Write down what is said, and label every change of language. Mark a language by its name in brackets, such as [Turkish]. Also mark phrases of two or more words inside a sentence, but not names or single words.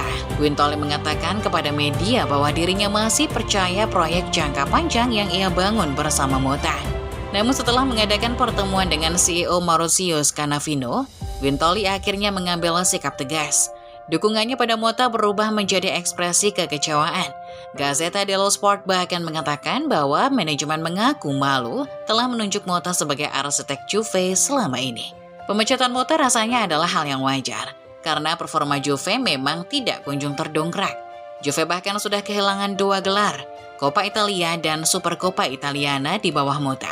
[Indonesian] Guintoli mengatakan kepada media bahwa dirinya masih percaya proyek jangka panjang yang ia bangun bersama Motta. Namun setelah mengadakan pertemuan dengan CEO Maurizio Scannavino, Guintoli akhirnya mengambil sikap tegas. Dukungannya pada Motta berubah menjadi ekspresi kekecewaan. Gazzetta dello Sport bahkan mengatakan bahwa manajemen mengaku malu telah menunjuk Motta sebagai arsitek Juve selama ini. Pemecatan Motta rasanya adalah hal yang wajar, karena performa Juve memang tidak kunjung terdongkrak. Juve bahkan sudah kehilangan 2 gelar, Coppa Italia dan Supercoppa Italiana di bawah Motta.